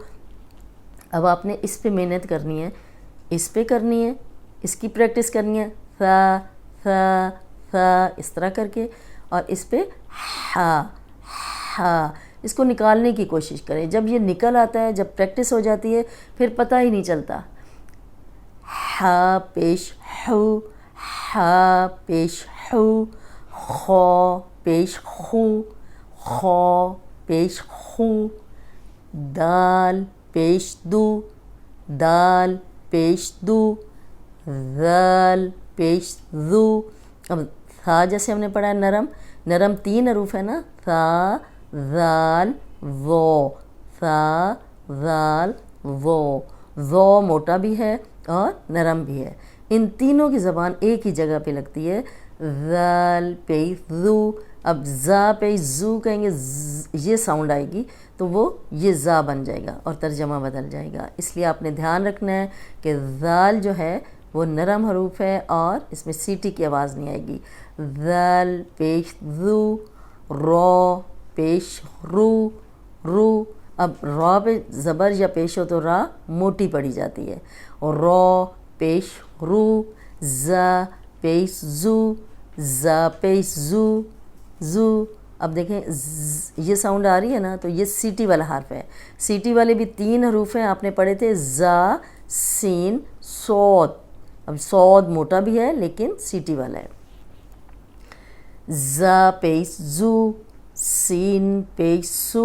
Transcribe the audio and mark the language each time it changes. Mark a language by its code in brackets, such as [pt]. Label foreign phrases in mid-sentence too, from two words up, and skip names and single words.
[ur] اب آپ نے اس پہ محنت کرنی ہے، اس پہ کرنی ہے، اس کی پریکٹس کرنی ہے، ثا ثا ثا اس طرح کر کے، اور اس پہ ہا ہا، اس کو نکالنے کی کوشش کریں۔ جب یہ نکل آتا ہے، جب پریکٹس ہو جاتی ہے، پھر پتہ ہی نہیں چلتا۔ ہا پیش ہو، ہا پیش ہو، خو پیش خو، خو پیش خو، دال پیش دو، دال پیش دو، ذال پیش ذو۔ اب ثا جیسے ہم نے پڑھا ہے نرم، نرم تین حروف ہے نا، ثا ذال ذو، ثا ذال ذو موٹا بھی ہے اور نرم بھی ہے. ان تینوں کی زبان ایک ہی جگہ پہ لگتی ہے. ذال پیش ذو. اب زا پیش زو کہیں گے یہ ساؤنڈ آئے گی تو وہ یہ زا بن جائے گا اور ترجمہ بدل جائے گا. اس لیے آپ نے دھیان رکھنا ہے کہ ذال جو ہے وہ نرم حروف ہے اور اس میں سیٹی کی آواز نہیں آئے گی. ذال پیش ذو. رو پیش رو. اب را پہ زبر یا پیش ہو تو را موٹی پڑی جاتی ہے. رو پیش رو. زا پیش زو. زا پیش زو. اب دیکھیں یہ ساؤنڈ آ رہی ہے نا تو یہ سیٹی والا حرف ہے. سیٹی والے بھی 3 حروف ہیں آپ نے پڑھے تھے زا سین صاد. اب صاد موٹا بھی ہے لیکن سیٹی والا ہے. زا پیش زو. سین پیش سو.